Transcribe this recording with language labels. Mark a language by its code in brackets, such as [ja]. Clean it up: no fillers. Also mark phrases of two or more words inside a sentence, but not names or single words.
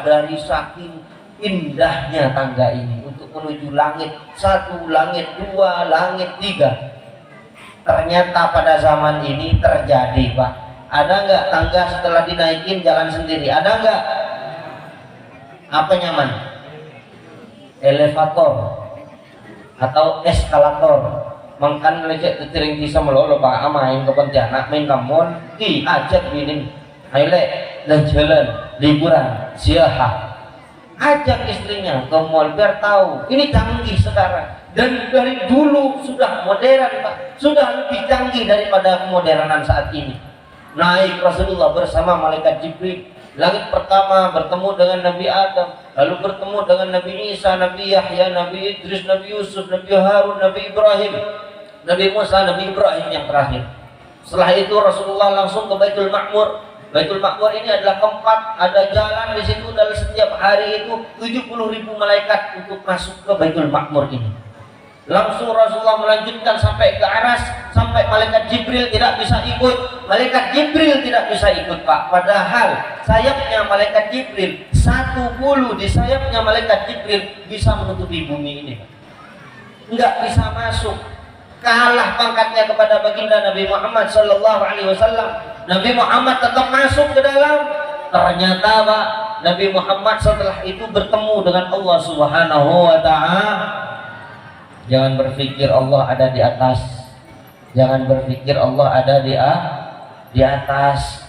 [id] Dari saking indahnya tangga ini untuk menuju langit, 1, langit 2, langit 3. Ternyata pada zaman ini terjadi, Pak. Ada nggak tangga setelah dinaikin jalan sendiri? Ada nggak? Apa nyaman? Elevator atau eskalator. Mangkan lecek tering bisa melolo Pak, main ke Pontianak, main Kamon, ajak bini, ayo dan jalan liburan, siaha. Ajak istrinya ke mall biar tahu. Ini canggih sekarang. Dan dari dulu sudah modern, Pak. Sudah lebih canggih daripada kemodernan saat ini. Naik Rasulullah bersama malaikat Jibril. Langit pertama bertemu dengan Nabi Adam, lalu bertemu dengan Nabi Isa, Nabi Yahya, Nabi Idris, Nabi Yusuf, Nabi Harun, Nabi Ibrahim, Nabi Musa, Nabi Ibrahim yang terakhir. Setelah itu Rasulullah langsung ke Baitul Ma'mur. Baitul Ma'mur ini adalah tempat, ada jalan di situ, dan setiap hari itu 70.000 malaikat untuk masuk ke Baitul Ma'mur ini. Langsung Rasulullah melanjutkan sampai ke Aras, sampai malaikat Jibril tidak bisa ikut. Malaikat Jibril tidak bisa ikut, Pak. Padahal sayapnya malaikat Jibril, 1 bulu di sayapnya malaikat Jibril bisa menutupi bumi ini, Pak. Enggak bisa masuk. Kalah pangkatnya kepada baginda Nabi Muhammad [ar] sallallahu alaihi wasallam. [id] Nabi Muhammad tetap masuk ke dalam. Ternyata, Pak, Nabi Muhammad setelah itu bertemu dengan Allah [ar] Subhanahu wa taala. [id] Jangan berpikir Allah ada di atas. Jangan berpikir Allah ada di atas.